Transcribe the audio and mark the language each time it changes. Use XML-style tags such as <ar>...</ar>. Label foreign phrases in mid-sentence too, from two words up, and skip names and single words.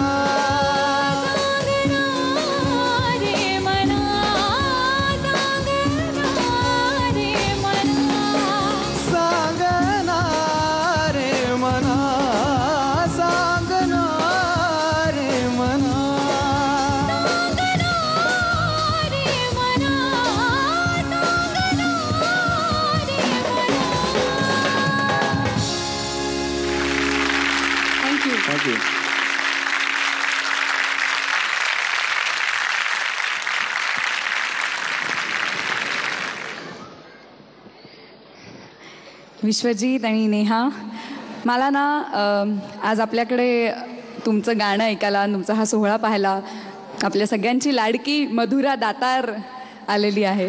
<mr>सांगना रे मना सांगना रे मना. सांगना रे मना सांगना रे मना. थँक्यू. थँक्यू. विश्वजित आणि नेहा, मला ना आज आपल्याकडे तुमचं गाणं ऐकायला, तुमचा हा सोहळा पाहायला आपल्या सगळ्यांची लाडकी मधुरा दातार आलेली आहे.</mr>